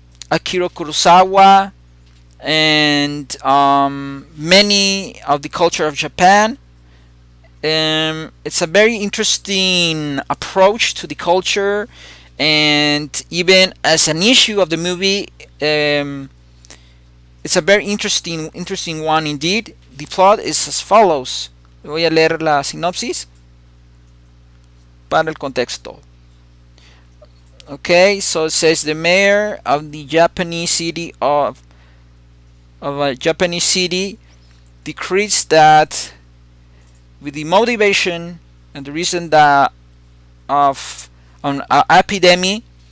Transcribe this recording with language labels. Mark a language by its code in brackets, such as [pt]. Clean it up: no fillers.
[en] Akira Kurosawa and many of the culture of Japan. It's a very interesting approach to the culture, and even as an issue of the movie, it's a very interesting one indeed. The plot is as follows. [es] Voy a leer la sinopsis para el contexto. [en] Okay, so it says the mayor of the Japanese city of a Japanese city decrees that, with the motivation and the reason that of an epidemic,